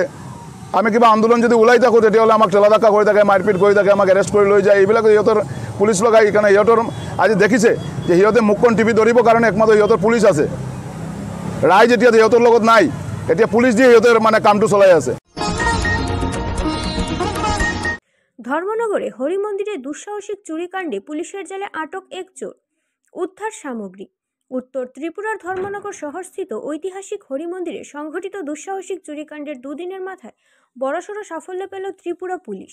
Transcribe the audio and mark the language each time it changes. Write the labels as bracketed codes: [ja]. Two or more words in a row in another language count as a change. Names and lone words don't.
[as] আমি কিবা আন্দোলন যদি ওলাই থাকোঁ তেতিয়াহ'লে আমাক ঠেলা ধাক্কা কৰি থাকে, মাৰপিট কৰি থাকে, আমাক এৰেষ্ট কৰি লৈ যায়। এইবিলাক সিহঁতৰ পুলিচ লগাই, সেইকাৰণে সিহঁতৰ আজি দেখিছে যে সিহঁতে মুখখন টিপি ধৰিবৰ কাৰণে একমাত্ৰ সিহঁতৰ পুলিচ আছে। ৰাইজ এতিয়া সিহঁতৰ লগত নাই, এতিয়া পুলিচ দিয়ে সিহঁতৰ কামটো চলাই আছে। [bn] ধর্মনগরে হরি মন্দিরে দুঃসাহসিক চুরিকাণ্ডে পুলিশের জালে আটক এক চোর, উদ্ধার সামগ্রী। উত্তর ত্রিপুরার ধর্মনগর শহরস্থিত ঐতিহাসিক হরি মন্দিরে সংঘটিত দুঃসাহসিক চুরিকাণ্ডের দুদিনের মাথায় বড়সড় সাফল্য পেল ত্রিপুরা পুলিশ।